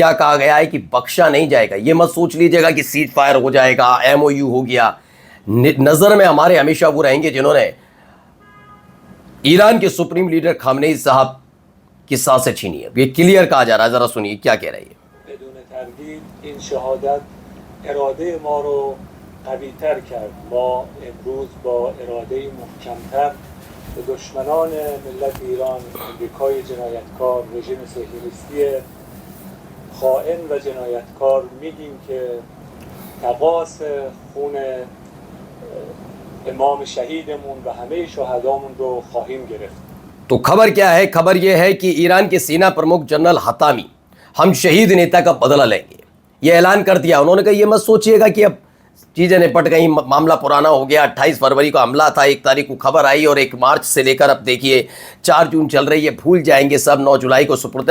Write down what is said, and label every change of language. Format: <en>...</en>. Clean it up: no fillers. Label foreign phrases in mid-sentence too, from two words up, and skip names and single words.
<hi>क्या कहा गया है कि बख्शा नहीं जाएगा। ये मत सोच लीजिएगा कि</hi> <en>cease fire</en> <hi>हो जाएगा, MOU हो गया। नजर में हमारे हमेशा वो रहेंगे जिन्होंने ईरान के सुप्रीम लीडर खामनेई साहब की सांसें छीनी है। ये क्लियर कहा जा रहा है, जरा सुनिए क्या कह रही है।</hi> <fa>اراده ما رو قوی‌تر کرد. ما امروز با اراده محکم‌تر به دشمنان ملت ایران، آمریکای جنایتکار، رژیم صهیونیستی خائن و جنایتکار میگیم که تقاس خون امام शहीदमून و همه شهدامون رو خواهیم گرفت.</fa> <hi>तो खबर क्या है? खबर यह है कि ईरान के सेना प्रमुख जनरल हतामी हम शहीद नेता का बदला लेंगे, ये ऐलान कर दिया। उन्होंने कहा ये मत सोचिएगा कि अब चीज़ें निपट गई, मामला पुराना हो गया। 28 फरवरी को हमला था, 1 तारीख को खबर आई और 1 मार्च से लेकर अब देखिए 4 जून चल रही है, भूल जाएंगे सब, 9 जुलाई को सुपुर्द।</hi>